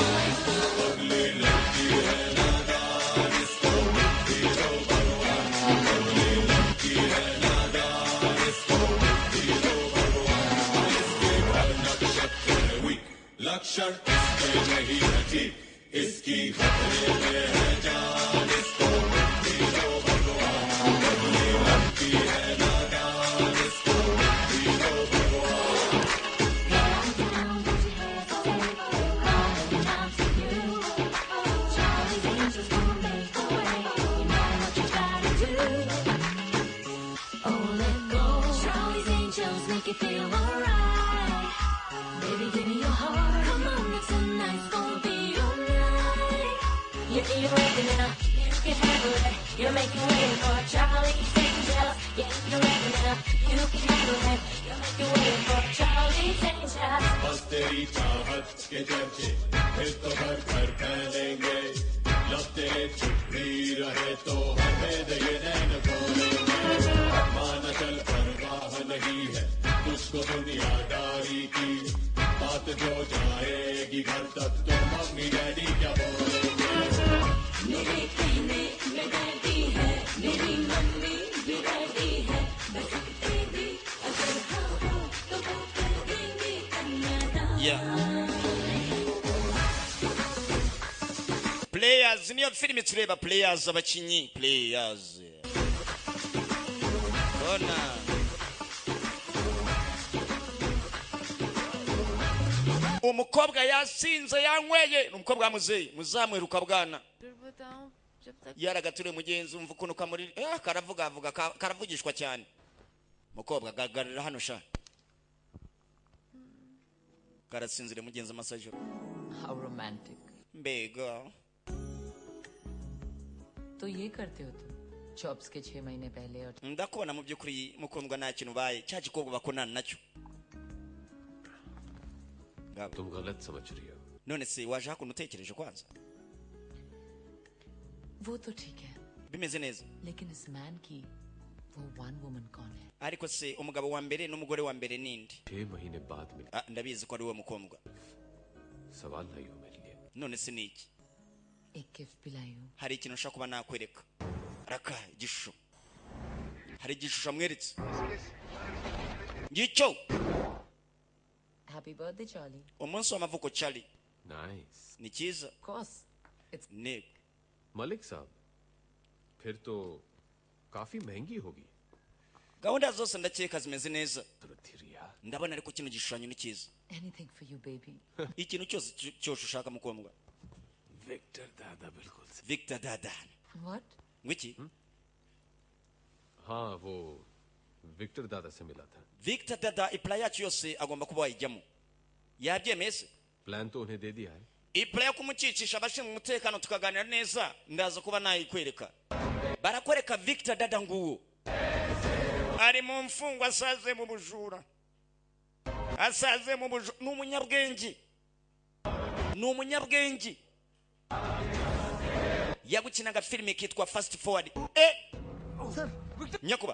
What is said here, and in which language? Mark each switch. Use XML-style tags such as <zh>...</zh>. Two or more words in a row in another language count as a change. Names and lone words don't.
<hi>लक्षण इसके नहीं है ठीक इसकी खतरे में है जान इसको हीरो भगवान बदले लगती है नादान इसको हीरो</hi> <en>Charlie's Angels make you feel alright. Baby, give me your heart. Come on, tonight's gonna be your night. You're ready now. You can handle it. You're making way for Charlie's Angels. Yeah, you're ready now. You can handle it. You're making way for Charlie's Angels.</en> <hi>बस तेरी चाहत के चर्चे फिर तो घर घर फैलेंगे लब तेरे चुप भी रहे तो हमें ये नैन खोलेंगे मान चल परवाह नहीं है तुझको दुनियादारी की बात जो जाएगी घर तक तो मम्मी डैडी क्या बोलेंगे मेरे कहने में डैडी है मेरी मम्मी भी डैडी है बस तेरी अगर हाँ हो तो वो कर देंगे कन्यादान</hi> <rw>players niyo filime tureba players abakinyi players bona umukobwa yasinze yanyweye umukobwa muzeyi muzamwiruka bwana yaragaturiye mugenzi umva ukuntu kamuri karavuga karavugishwa cyane mukobwa gagarira hano sha karasinzire mugenzi amasajoro</rw> <en>How romantic.</en> <rw>mbega</rw> <hi>तो ये करते हो तुम जॉब्स के 6 महीने पहले और</hi> <rw>ndakubona mu byukuri mukundwa nta kintu baye cya gikobwa bakonana nacyo</rw> <hi>तुम गलत समझ रही हो</hi> <rw>none se waje hakuno utekereje kwanza</rw> <hi>वो तो ठीक है</hi> <rw>bimeze neza</rw> <hi>लेकिन इस मैन की वो</hi> <en>one woman</en> <hi>कौन है</hi> <rw>ariko se umugabo wa mbere n'umugore wa mbere ninde</rw> <hi>6 महीने बाद मिले</hi> <rw>ndabizi ko ari we mukundwa</rw> <hi>सवाल नहीं हो मेरे लिए</hi> <rw>none se niki</rw> <hi>एक गिफ्ट भी लाई हूँ</hi> <rw>hari ikintu nshaka kuba nakwereka raka igishusho hari igishusho amweretse ngicyo</rw> <en>Happy birthday Charlie</en> <rw>umunsi w'amavuko Charlie</rw> <en>नाइस</en> <rw>ni cyiza</rw> <en>Of course it's</en> <rw>nego</rw> <hi>मलिक साहब फिर तो काफी महंगी होगी</hi> <rw>gahunda zose ndakeka zimeze neza रुथिरिया ndabona ariko kino gishushanyo ni cyiza</rw> <en>Anything for you baby</en> <rw>ikintu cyose ushaka mukundwa</rw> <hi>विक्टर दादा बिल्कुल सही</hi> <rw>Victor dada</rw> <en>व्हाट</en> <rw>ngwiki</rw> <hi>हाँ वो विक्टर दादा से मिला था</hi> <rw>Victor dada ipla yacu yose agomba kuba wayijyamo yabyemeye se</rw> <hi>प्लान तो उन्हें दे दिया है</hi> <rw>ipla yo kumucicisha abashinzwe umutekano tukaganira neza ndaza kuba nayikwereka barakwereka Victor dada nguwo ari mu mfungwa asaze mu bujura ni umunyabwenge yagukinaga filime kitwa Fast Forward nyakuba</rw>